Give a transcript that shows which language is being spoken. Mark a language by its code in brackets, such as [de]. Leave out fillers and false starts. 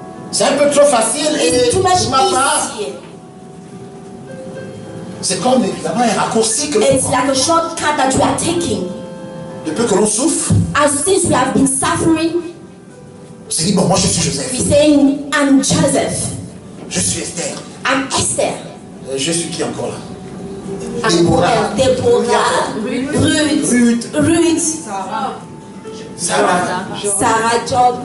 [fr] C'est un peu trop facile et [en] It's too much [fr] pour ma part, [en] easier. [fr] c'est comme évidemment un raccourci que [en] It's like a shortcut that we are taking. [fr] depuis que l'on souffre, [en] As since we have been suffering, [fr] on s'est dit bon, moi je suis Joseph, [en] we're saying, I'm Joseph, [fr] je suis Esther, [en] I'm Esther, [fr] je suis qui encore là? [en] I'm [fr] Déborah, [en] Deborah, Ruth, [fr] Sarah. [en] Sarah, Job,